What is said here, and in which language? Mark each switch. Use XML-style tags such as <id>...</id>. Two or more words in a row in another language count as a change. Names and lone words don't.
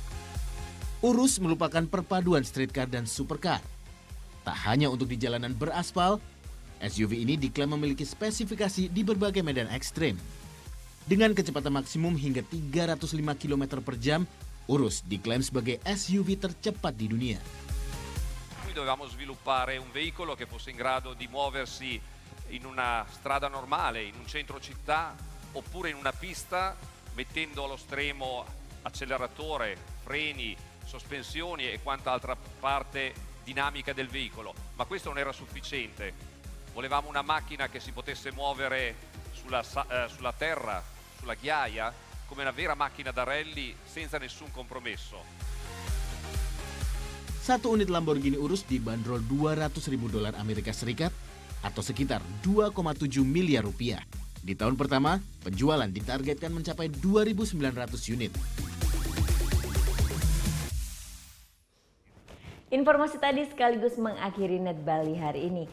<id>Urus merupakan perpaduan</id> <en>street car</en> <id>dan supercar. Tak hanya untuk di jalanan beraspal, SUV ini diklaim memiliki spesifikasi di berbagai medan ekstrim. Dengan kecepatan maksimum hingga 305 km per jam, Urus diklaim sebagai SUV tercepat di dunia.</id> <it>Noi dovevamo sviluppare un veicolo che fosse in grado di muoversi in una strada normale, in un centro città oppure in una pista, mettendo allo stremo acceleratore, freni, sospensioni e quanta altra parte dinamica del veicolo. Ma questo non era sufficiente. Volevamo una macchina che si potesse muovere sulla terra, sulla ghiaia, come una vera macchina da rally senza nessun compromesso.</it> <id>Satu unit Lamborghini Urus dibanderol $200.000 Amerika Serikat atau sekitar 2,7 miliar rupiah. Di tahun pertama, penjualan ditargetkan mencapai 2.900 unit. Informasi tadi sekaligus mengakhiri Net Bali hari ini.</id>